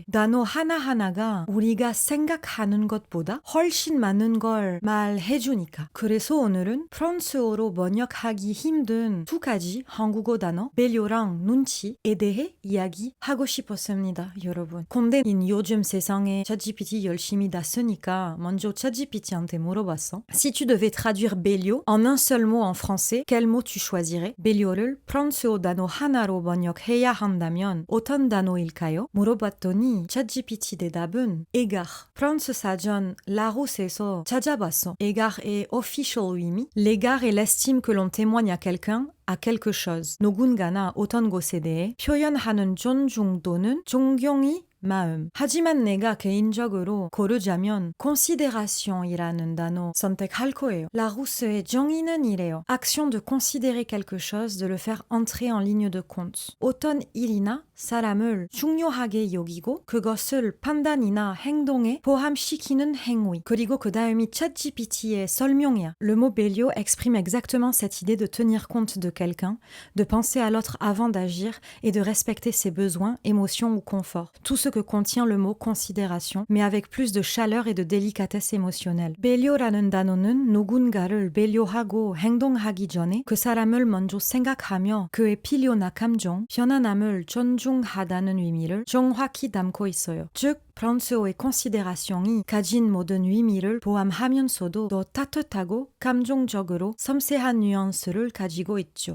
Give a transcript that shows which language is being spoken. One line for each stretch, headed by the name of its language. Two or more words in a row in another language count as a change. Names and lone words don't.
Korean: 단어 하나하나가 우리가 생각하는 것보다 훨씬 많은 걸 말해주니까. 그래서 오늘은 프랑스어로 번역하기 힘든 두 가지 한국어 단어, 배려랑 눈치에 대해 이야기하고 싶었습니다, 여러분. 근데 요즘 세상에 ChatGPT 열심히 다 쓰니까 먼저 ChatGPT한테 물어봤어.
French: Si tu devais traduire Béliot en un seul mot en français, quel mot tu choisirais?
Korean: béliot를 프랑스어 단어 하나로 번역해야 한다면 어떤 단어일까요? 물어봤더니 ChatGPT 대답은 égard. 프랑스 사전 라로스에서 찾아봤어. égard의 official 의미,
French: l'égard est l'estime que l'on témoigne à quelqu'un, à quelque chose.
Korean: 누군가나 어떤 것에 대해 표현하는 존중 또는 존경이 마음. 하지만 내가 개인적으로 고르자면 considération이라는 단어 선택할 거예요. 라루스의 정의는 이래요.
French: action de considérer quelque chose, de le faire entrer en ligne de compte.
Korean: 어떤 일이나 사람을 중요하게 여기고 그것을 판단이나 행동에 포함시키는 행위. 그리고 그 다음이 ChatGPT의 설명이야.
French: Le mot Béliot exprime exactement cette idée de tenir compte de quelqu'un, de penser à l'autre avant d'agir et de respecter ses besoins, émotions ou confort. Tout ce que contient le mot considération, mais avec plus de chaleur et de délicatesse émotionnelle.
Korean: 배려라는 단어는 누군가를 배려하고 행동하기 전에 그 사람을 먼저 생각하며 그의 필요나 감정, 편안함을 존중하다는 의미를 정확히 담고 있어요. 즉, 프랑스어의 considération이 가진 모든 의미를 포함하면서도 더 따뜻하고 감정적으로 섬세한 뉘앙스를 가지고 있죠.